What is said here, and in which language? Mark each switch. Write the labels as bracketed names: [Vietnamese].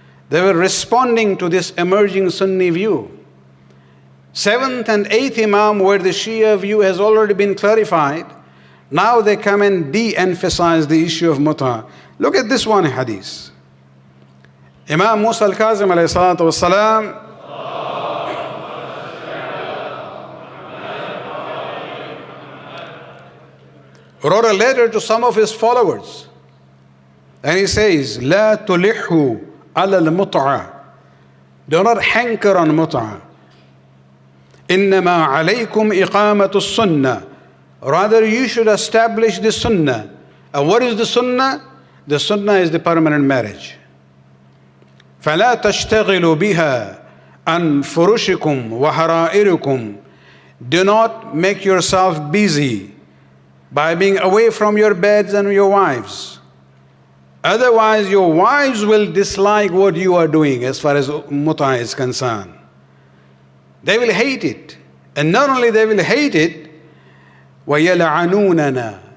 [English] They were responding to this emerging Sunni view. Seventh and eighth Imam, where the Shia view has already been clarified, now they come and de-emphasize the issue of Mut'ah. Look at this one hadith. Imam Musa al-Kazim alayhi salatu wassalam wrote a letter to some of his followers. And he says, [Arabic] لا تلحوا على المتعة. [English] Do not hanker on Mut'ah. [Arabic] إنما عليكم إقامة السنة. [English] Rather, you should establish the Sunnah. And what is the Sunnah? The Sunnah is the permanent marriage. [Arabic] فلا تشتغلوا بها عن فرشكم وحرائركم. [English] Do not make yourself busy by being away from your beds and your wives. Otherwise, your wives will dislike what you are doing as far as Mut'ah is concerned. They will hate it. And not only they will hate it, [Arabic] وَيَلْعَنُونَنَا.